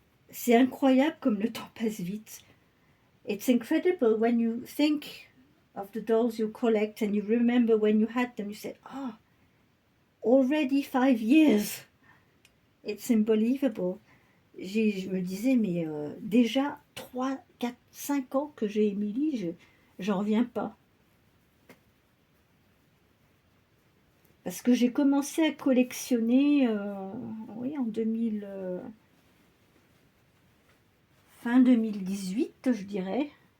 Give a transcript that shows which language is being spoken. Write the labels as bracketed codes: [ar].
[fr] C'est incroyable comme le temps passe vite. [en] It's incredible when you think of the dolls you collect and you remember when you had them. You say, oh, already 5 years. It's unbelievable. [fr] Je me disais, mais déjà 3, 4, 5 ans que j'ai Émilie, j'en reviens pas. Parce que j'ai commencé à collectionner oui, en 2000, fin 2018, je dirais.